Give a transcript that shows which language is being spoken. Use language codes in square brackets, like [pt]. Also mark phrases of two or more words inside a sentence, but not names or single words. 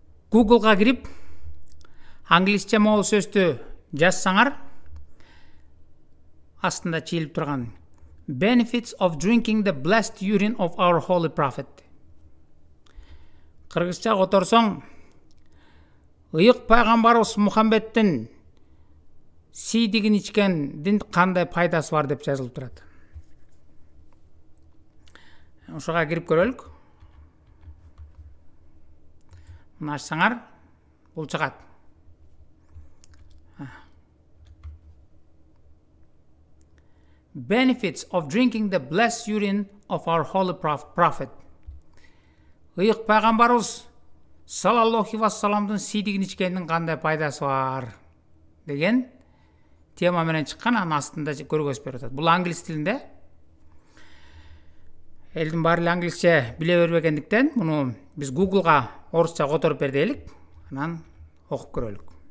[ky] Google'га кирип англисче могул сөздү жазсаңар, астында чийилип турган [en] Benefits of drinking the blessed urine of our holy prophet. [ky] Кыргызча которсоң, ыйык пайгамбарыбыз Мухаммедтин сийдигин ичкендин кандай пайдасы бар деп жазылып турат. Ошого кирип көрөлүк. Мына ачсаңар, бул чыгат. [en] Benefits of drinking the blessed urine of our holy prophet. [ky] Ыйык пайгамбарыбыз [ar] صلى الله وسلم [ky] сийдигин ичкендин кандай пайдасы бар деген тема менен чыккан, анын астында көргөзүп берип атат. Бул англис тилинде. Элдин баары эле англисче биле бербегендиктен, муну биз Google'га орусча которуп бер дейлик, анан окуп көрөлүк.